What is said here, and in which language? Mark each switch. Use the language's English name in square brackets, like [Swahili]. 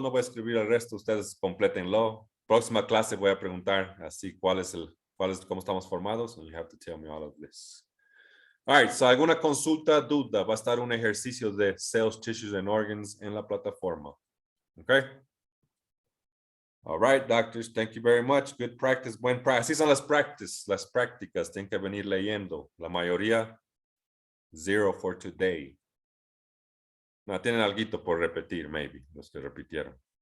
[Spanish] No voy a escribir el resto. Ustedes complétenlo. Próxima clase voy a preguntar así cómo estamos formados. [English] And you have to tell me all of this. All right, so [Spanish] alguna consulta, duda. Va a estar un ejercicio de [English] cells, tissues, and organs [Spanish] en la plataforma. Okay. [English] All right, doctors, thank you very much. Good practice, [Spanish] buen practice. Así son las prácticas. Tienen que venir leyendo. La mayoría, 0 [English] for today. [Spanish] No, tienen alguito por repetir, maybe, los que repitieron.